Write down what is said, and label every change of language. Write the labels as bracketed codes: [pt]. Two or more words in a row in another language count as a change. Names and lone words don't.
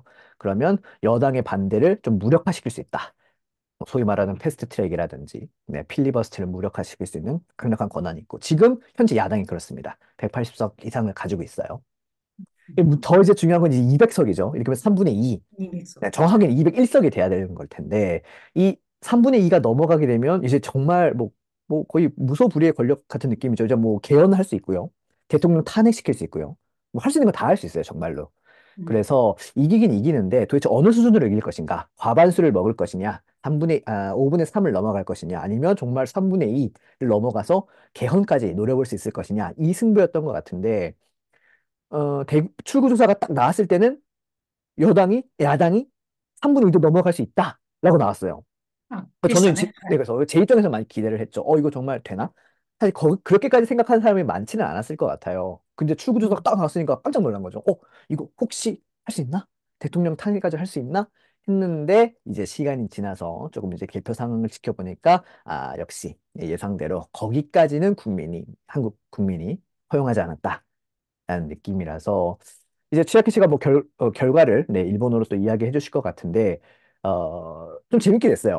[ko] 그러면 여당의 반대를 좀 무력화시킬 수 있다. 소위 말하는 패스트 트랙이라든지 네, 필리버스터를 무력화시킬 수 있는 강력한 권한이 있고 지금 현재 야당이 그렇습니다. 180석 이상을 가지고 있어요. 더 이제 중요한 건 이제 200석이죠. 이렇게 하면 3분의 2. 200 네, [ja] そう。確か [ko] 정확하게 201석이 돼야 되는 걸 텐데 이 3분의 2가 넘어가게 되면 이제 정말 뭐 거의 무소불위의 권력 같은 느낌이죠. 이제 뭐 개헌할 수 있고요. 대통령 탄핵시킬 수 있고요. 뭐 할 수 있는 거 다 할 수 있어요, 정말로. [ja] に。うん。 [ko] 그래서 이기긴 이기는데 도대체 어느 수준으로 이길 것인가? 과반수를 먹을 것이냐? 5분의 3을 넘어갈 것이냐? 아니면 정말 3분의 2를 넘어가서 개헌까지 노려볼 수 있을 것이냐? 이 승부였던 것 같은데, 출구조사가 딱 나왔을 때는 야당이 3분의 2도 넘어갈 수 있다라고 나왔어요. [ja] あ、でし [ko] 저는 [ja] たね。は [ko] 네, [ja] い。 [ko] 그래서 제 입장에서 많이 기대를 했죠. 이거 정말 되나? 사실 그렇게까지 생각하는 사람이 많지는 않았을 것 같아요. 근데 [ja] う [ko] 출구조사가 [ja] ん。 [ko] 딱 나왔으니까 깜짝 놀란 거죠. 이거 혹시 할 수 있나? 대통령 탄핵까지 할 수 있나? 했는데 이제 시간이 지나서 조금 이제 개표 상황을 지켜보니까 역시 예상대로 거기까지는 한국 국민이 허용하지 않았다라는 느낌이라서 이제 치아키 씨가 뭐 결과를 네, 일본어로 또 이야기해 주실 것 같은데 좀 재밌게 됐어요.